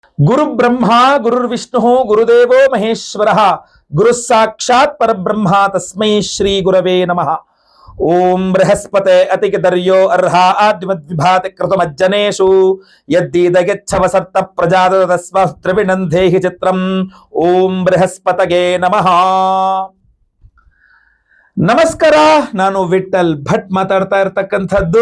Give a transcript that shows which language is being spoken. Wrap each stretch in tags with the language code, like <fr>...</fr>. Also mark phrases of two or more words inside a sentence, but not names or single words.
<sa>ಗುರು ಬ್ರಹ್ಮ ಗುರುರ್ವಿಷ್ಣು ಗುರುದೇವೋ ಮಹೇಶ್ವರ ಗುರು ಸಾಕ್ಷಾತ್ ಪರಬ್ರಹ್ಮ ತಸ್ಮೈ ಶ್ರೀ ಗುರವೇ ನಮಃ. ಓಂ ಬೃಹಸ್ಪತೆ ಅತಿಗದರ್ಯೋ ಅರ್ಹ ಆದ್ಮದ್ವಿಭಾತಿ ಕೃತಮಜ್ಜನೇಷು ಯದ್ದೀದಗೆಚ್ಛವ ಸತ್ತ ಪ್ರಜಾತಸ್ವ ತ್ರಿವಿನಂದೇಹಿ ಚಿತ್ರಂ. ಓಂ ಬೃಹಸ್ಪತಗೆ ನಮಃ.</sa> <kn>ನಮಸ್ಕಾರ, ನಾನು ವಿಠಲ್ ಭಟ್ ಮಾತಾಡ್ತಾ ಇರ್ತಕ್ಕಂಥದ್ದು.</kn>